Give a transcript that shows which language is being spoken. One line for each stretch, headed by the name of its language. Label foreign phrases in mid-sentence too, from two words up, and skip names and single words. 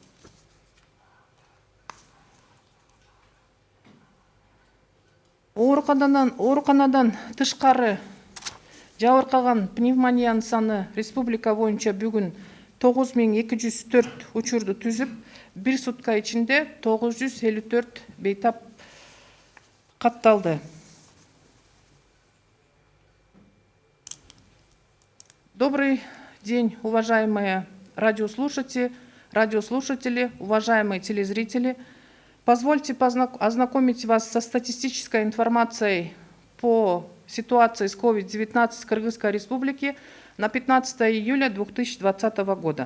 Kyrgyz: Ооруканадан тышкары жабыркаган пневмониянын саны республика боюнча бүгүн 9204 учурду түзүп, бир сутка ичинде 954 бейтап катталды.
Russian: Добрый день, уважаемые радиослушатели, уважаемые телезрители. Позвольте ознакомить вас со статистической информацией по ситуации с COVID-19 в Кыргызской Республике на 15 июля 2020 года.